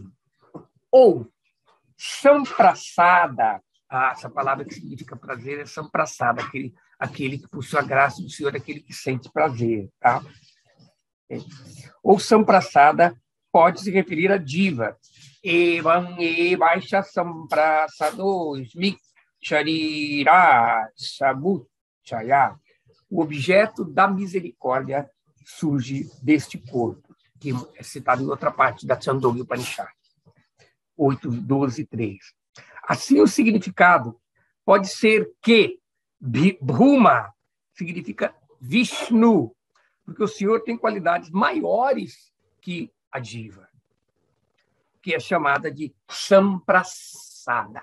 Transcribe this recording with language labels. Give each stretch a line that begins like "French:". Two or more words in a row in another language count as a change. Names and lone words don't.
Portuguese: Ou samprasada, essa palavra que significa prazer é samprasada, aquele que possui a graça do Senhor, aquele que sente prazer. Tá? Ou samprasada pode se referir a Jiva.
Sanskrit: एवम् एवैष सम्प्रसादोऽस्माच्छरीरात् समुत्थाय,
Portuguese: o objeto da misericórdia surge deste corpo, que é citado em outra parte da Chandogya Upanishad, 8.12.3. Assim, o significado pode ser que Brahma significa Vishnu, porque o Senhor tem qualidades maiores que a Jiva, que é chamada de Samprasada.